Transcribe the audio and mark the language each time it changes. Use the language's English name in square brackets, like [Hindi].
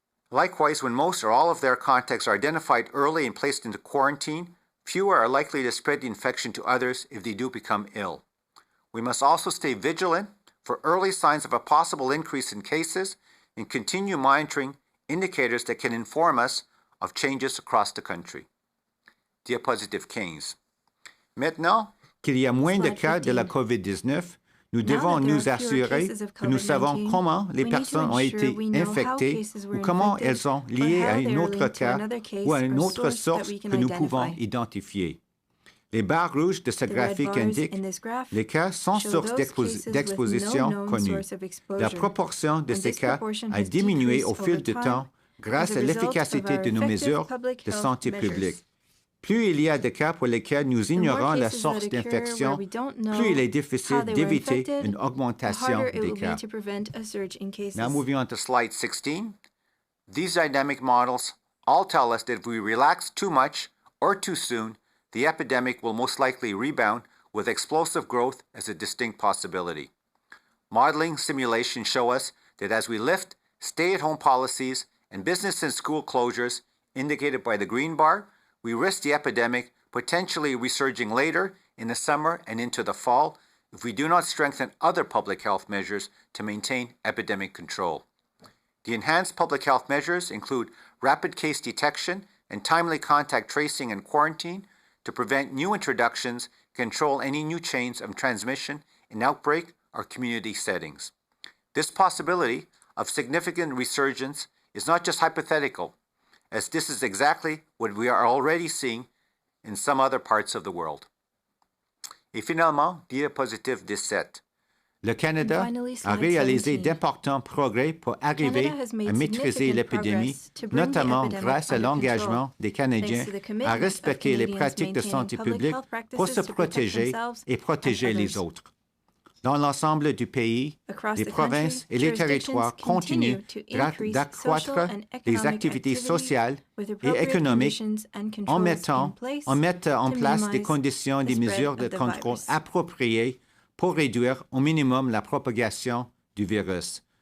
[English] Likewise, when most or all of their contacts are identified early and placed into quarantine, fewer are likely to spread the infection to others if they do become ill. We must also stay vigilant for early signs of a possible increase in cases and continue monitoring indicators that can inform us of changes across the country. [French] Diapositive 15. Maintenant, qu'il y a moins de cas de la COVID-19, nous devons nous assurer que nous savons comment les personnes ont été infectées ou comment elles sont liées à un autre cas ou à une autre source que nous pouvons identifier. Les barres rouges de ce graphique indiquent les cas sans source d'exposition connue. La proportion de ces cas a diminué au fil du temps grâce à l'efficacité de nos mesures de santé publique. Plus il y a de cas pour lesquels nous ignorons la source d'infection, plus il est difficile d'éviter une augmentation des cas. [English] Now moving on to slide 16. These dynamic models all tell us that if we relax too much or too soon, the epidemic will most likely rebound with explosive growth as a distinct possibility. Modeling simulations show us that as we lift stay-at-home policies and business and school closures, indicated by the green bar, we risk the epidemic potentially resurging later in the summer and into the fall if we do not strengthen other public health measures to maintain epidemic control. The enhanced public health measures include rapid case detection and timely contact tracing and quarantine to prevent new introductions, control any new chains of transmission in outbreak or community settings. This possibility of significant resurgence is not just hypothetical, as this is exactly what we are already seeing in some other parts of the world. [French] Et finalement, diapositive 17. Le Canada a réalisé d'importants progrès pour arriver à maîtriser l'épidémie, notamment grâce à l'engagement des Canadiens à respecter les pratiques de santé publique pour se protéger et protéger les autres. Dans l'ensemble du pays, les provinces et les territoires continuent d'accroître les activités sociales et économiques en mettant en place des conditions et des mesures de contrôle appropriées pour réduire au minimum la propagation du virus.